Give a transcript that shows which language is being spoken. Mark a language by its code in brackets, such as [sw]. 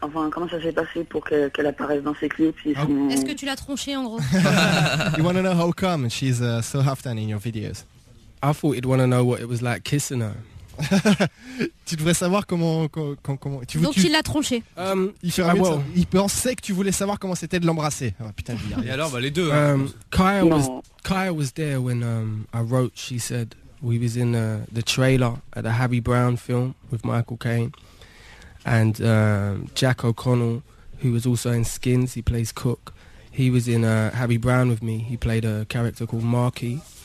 [fr] Comment ça s'est passé pour qu'elle apparaisse dans ses clips? Est-ce que tu l'as tronché en gros? [en] You want to know how come she's so often in your videos? I thought you'd want to know what it was like kissing her. [fr] Tu devrais savoir comment tu veux. Donc il l'a tronché. Il pensait que tu voulais savoir comment c'était de l'embrasser. Oh, putain de merde. Et alors bah les deux. [en] Kaya was there when I wrote She Said. We was in the trailer at a Harry Brown film with Michael Caine and Jack O'Connell, who was also in Skins, he plays Cook. He was in Harry Brown with me. He played a character called Marky.